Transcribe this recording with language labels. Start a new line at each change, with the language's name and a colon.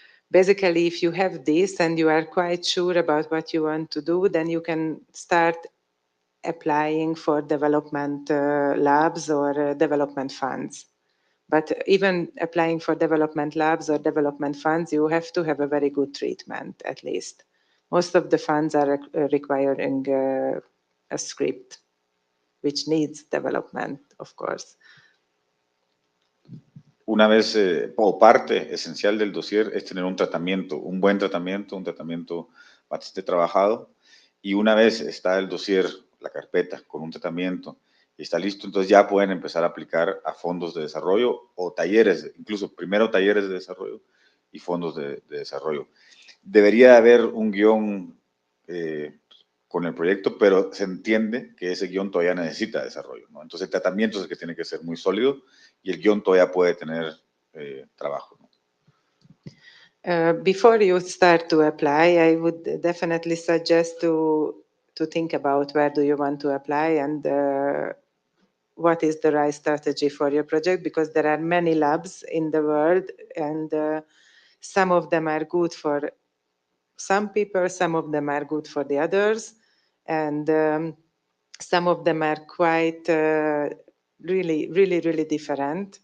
English: basically, if you have this and you are quite sure about what you want to do, then you can start applying for development labs or development funds. But even applying for development labs or development funds, you have to have a very good treatment, at least. Most of the funds are requiring a script, which needs development, of course.
Spanish: Una vez, o parte esencial del dossier es tener un buen tratamiento, un tratamiento bastante trabajado. Y una vez está el dossier, la carpeta, con un tratamiento y está listo, entonces ya pueden empezar a aplicar a fondos de desarrollo o talleres, incluso primero talleres de desarrollo y fondos de desarrollo. Debería haber un guión con el proyecto, pero se entiende que ese guión todavía necesita desarrollo, ¿no? Entonces el tratamiento es el que tiene que ser muy sólido y el guión todavía puede tener trabajo, ¿no?
English: Before you start to apply, I would definitely suggest to think about where do you want to apply and what is the right strategy for your project, because there are many labs in the world, and some of them are good for some people, some of them are good for the others, and some of them are quite really different.